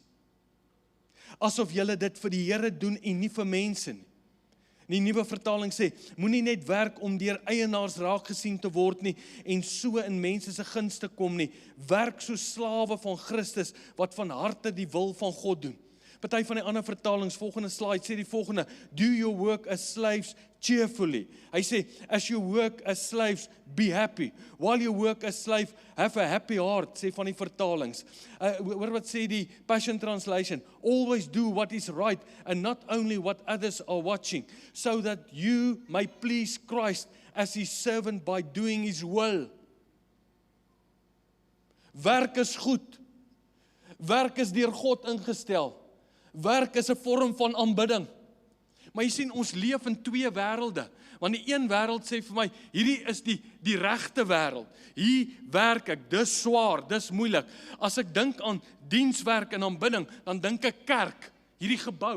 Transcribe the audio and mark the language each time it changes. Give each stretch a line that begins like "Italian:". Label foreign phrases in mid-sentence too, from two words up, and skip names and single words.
Afrikaans: Asof julle dit vir die Here doen en nie vir mense nie. Die nuwe vertaling sê, moenie net werk om deur eienaars raak gesien te word nie en so in mense se guns te kom nie. Werk so slawe van Christus wat van harte die wil van God doen. Party van die ander vertalings, volgende slide, sê die volgende,
English: do your work as slaves cheerfully.
Afrikaans: Hy sê,
English: as you work as slaves, be happy. While you work as slave, have a happy heart,
Afrikaans: sê van die vertalings. Hoor wat sê die
English: Passion Translation, always do what is right, and not only what others are watching, so that you may please Christ as his servant by doing his will.
Afrikaans: Werk is goed. Werk is deur God ingestel. Werk is 'n vorm van aanbidding. Maar jy sien, ons leef in twee wêrelde. Want die een wêreld sê vir my, hierdie is die regte wêreld. Hier werk ek, dis swaar, dis moeilik. As ek dink aan dienswerk en aanbidding, dan dink ek kerk, hierdie gebou.